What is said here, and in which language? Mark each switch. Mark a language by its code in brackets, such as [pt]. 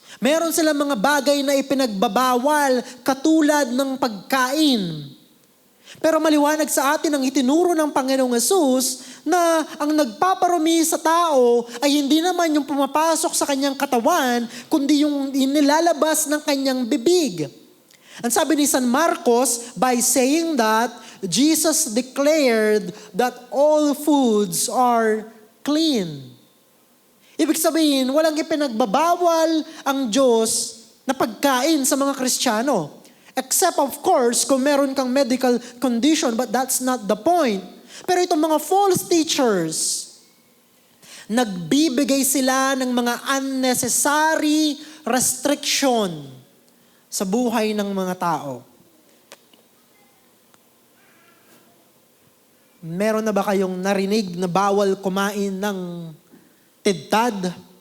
[tl] Meron silang mga bagay na ipinagbabawal katulad ng pagkain. Pero maliwanag sa atin ang itinuro ng Panginoong Hesus na ang nagpaparumi sa tao ay hindi naman yung pumapasok sa kanyang katawan, kundi yung inilalabas ng kanyang bibig. Ang sabi ni San Marcos, [en] by saying that, Jesus declared that all foods are clean. [tl] Ibig sabihin, walang ipinagbabawal ang Diyos na pagkain sa mga Kristiyano. [en] Except of course, [tl] kung meron kang [en] medical condition, but that's not the point. [tl] Pero itong mga false teachers, nagbibigay sila ng mga [en] unnecessary restriction [tl] sa buhay ng mga tao. Meron na ba kayong narinig na bawal kumain ng tidtad?